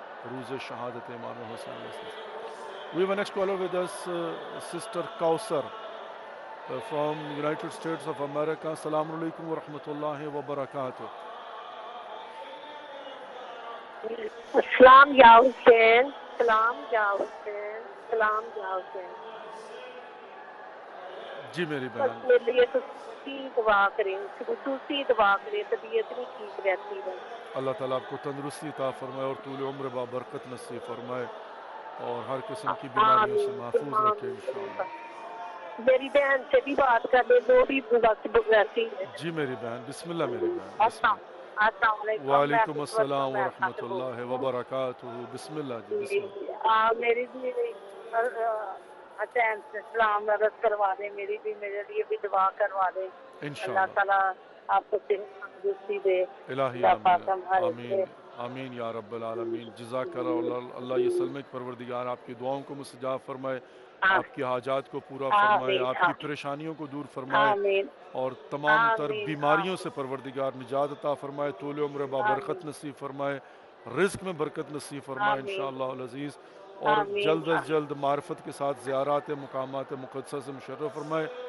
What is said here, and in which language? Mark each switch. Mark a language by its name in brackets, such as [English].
[Urdu] روز شہادت امام حسین علیہ السلام. [English] We have a next caller with us, Sister Kausar from United States of America. [Arabic] Assalamu alaikum wa rahmatullahi wa barakatuh. [Urdu] سلام یا حسین، سلام یا حسین، سلام یا حسین. جی میری بس بہن. میرے لیے خصوصی دعا کریں، خصوصی دعا کریں، طبیعت نہیں ٹھیک رہتی ہے. اللہ تعالیٰ آپ کو تندرستی عطا فرمائے اور طول عمر بابرکت نصیب فرمائے اور ہر قسم کی بیماریوں سے محفوظ رکھے انشاءاللہ. میری بہن سے بھی بات کر لیں، وہ بھی بس رہتی ہے. جی میری بہن، بسم اللہ میری بہن. بسم اللہ. السلام علیکم. وعلیکم السلام ورحمۃ اللہ وبرکاتہ. بسم اللہ جی بسم اللہ. میری بھی حسین سے سلام عرض کروا دیں، میری بھی میرے لیے بھی دعا کروا دیں. اللہ انشاءاللہ. تعالیٰ آپ کو تندرستی دے. الہی آمین آمین آمین یا رب العالمین. جزاک اللہ. اللہ یہ سلمک پروردگار آپ کی دعاؤں کو مستجاب فرمائے، آپ کی حاجات کو پورا فرمائے، آپ کی پریشانیوں کو دور فرمائے آمین اور تمام تر بیماریوں سے پروردگار نجات عطا فرمائے، طول عمر بابرکت نصیب فرمائے، رزق میں برکت نصیب فرمائے انشاءاللہ العزیز، اور جلد از جلد معرفت کے ساتھ زیارات مقامات مقدسہ سے مشرف فرمائے.